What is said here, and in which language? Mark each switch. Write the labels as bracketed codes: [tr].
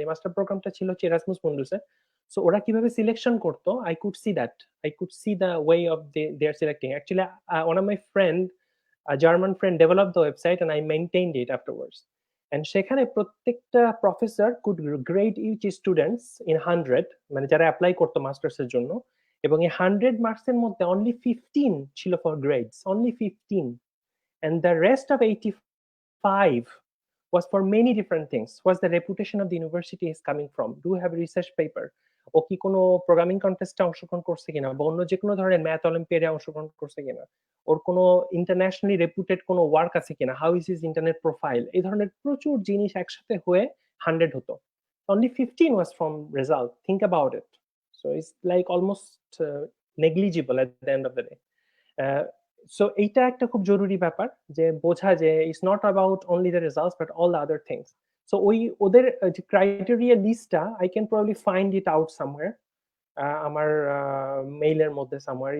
[bn] এই মাস্টার প্রোগ্রামটা ছিল এরাসমাস মুন্ডাসে। সো ওরা কিভাবে সিলেকশন করতো, [en] I could see the way of they are selecting. Actually, one of my friend, a German friend, developed the website and I maintained it afterwards. And সেখানে প্রত্যেকটা professor could grade each students in 100, [bn] মানে যারা apply করতো masters এর জন্য, [en] এবং এই 100 মার্কসের মধ্যে only 15 ছিল for grades, only 15, and the rest of 85 was for many different things. Was the reputation of the university is coming from? Do you have a research paper? [bn] ও কি কোনো প্রোগ্রামিং কন্টেস্টে অংশগ্রহণ করছে কিনা, বা অন্য যে কোনো ধরনের ম্যাথ অলিম্পিয়াডে অংশগ্রহণ করছে কিনা, ওর কোনো ইন্টারন্যাশনালি রেপুটেড কোনো ওয়ার্ক আছে কিনা, [en] how is his internet profile, [bn] এই ধরনের প্রচুর জিনিস একসাথে হয়ে 100 হতো। [en] Only 15 was from result. Think about it. So it's like almost negligible at the end of the day. [bn] So এইটা একটা খুব জরুরি ব্যাপার যে বোঝা যে [en] it's not about only the results but all the other things. So [bn] ওদের যে ক্রাইটেরিয়া লিস্টটা [en] I can probably find it out somewhere, [bn] আমার মেইলের মধ্যে [en] somewhere.